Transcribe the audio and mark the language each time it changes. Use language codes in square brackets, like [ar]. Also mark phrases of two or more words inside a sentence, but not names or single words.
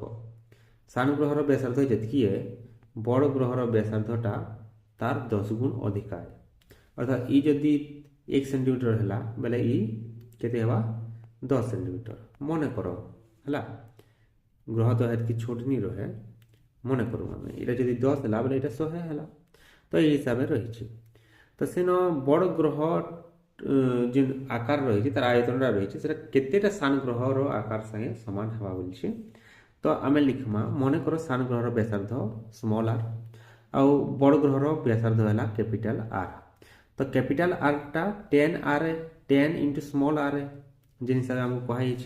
[or] ସାନ ଗ୍ରହର ବ୍ୟାସାର୍ଦ୍ଧ ଯେତିକି ହେ, ବଡ଼ ଗ୍ରହର ବ୍ୟାସାର୍ଦ୍ଧଟା ତାର 10 ଗୁଣ ଅଧିକା ହେ। ଅର୍ଥାৎ ଇ ଯଦି 1 ସେଣ୍ଟିମିଟର ହେଲା ବେଲେ ଇ କେତେ ହେବା 10 ସେଣ୍ଟିମିଟର। ମନେ କର ହେଲା, ଗ୍ରହ ତ ଏତିକି ଛୋଟ ନି ରହେ। ମନେ କରୁ ଆମେ, ଏଇଟା ଯଦି 10 ହେଲା ବେଲେ ଏଇଟା 100 ହେଲା। ତ ଏଇ ହିସାବେ ରୟେଛେ। ତ ସେନ ବଡ଼ ଗ୍ରହ ଯେନ୍ ଆକାର ରହିଛି ତାର ଆୟତନଟା ରହିଛି ସେଟା କେତେଟା ସାନ ଗ୍ରହର ଆକାର ସାଙ୍ଗେ ସମାନ ହେବା ବୋଲିଛି। ତ ଆମେ লিখମା ମନେକର ସାନ ଗ୍ରହର ବ୍ୟାସାର୍ଦ୍ଧ [en] small R [or] ଆଉ ବଡ଼ ଗ୍ରହର ବ୍ୟାସାର୍ଦ୍ଧ ହେଲା [en] capital R. [or] ତ [en] capital Rta 10 into small R [or] ଯେନ୍ ହିସାବରେ ଆମକୁ କୁହାଯାଇଛି।